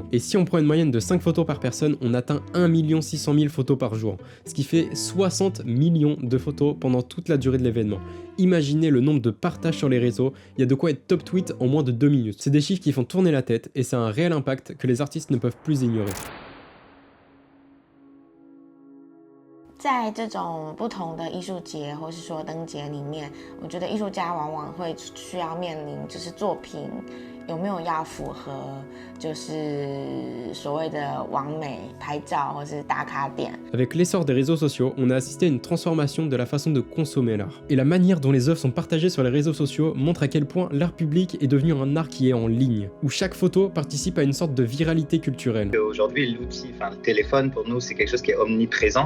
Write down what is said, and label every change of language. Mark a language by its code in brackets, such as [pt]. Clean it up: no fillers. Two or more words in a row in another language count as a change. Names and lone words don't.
[fr] Et si on prend une moyenne de 5 photos par personne, on atteint 1 600 000 photos par jour, ce qui fait 60 millions de photos pendant toute la durée de l'événement. Imaginez le nombre de partages sur les réseaux, il y a de quoi être [en] top tweet [fr] en moins de 2 minutes. C'est des chiffres qui font tourner la tête et c'est un réel impact que les artistes ne peuvent plus ignorer. [zh] 在这种不同的艺术节或是说灯节里面，我觉得艺术家往往会需要面临就是作品有没有要符合就是所谓的完美拍照或是打卡点。 [fr] Avec l'essor des réseaux sociaux, on a assisté à une transformation de la façon de consommer l'art. Et la manière dont les œuvres sont partagées sur les réseaux sociaux montre à quel point l'art public est devenu un art qui est en ligne, où chaque photo participe à une sorte de viralité culturelle. Aujourd'hui, l'outil, le téléphone pour nous, c'est quelque chose qui est omniprésent.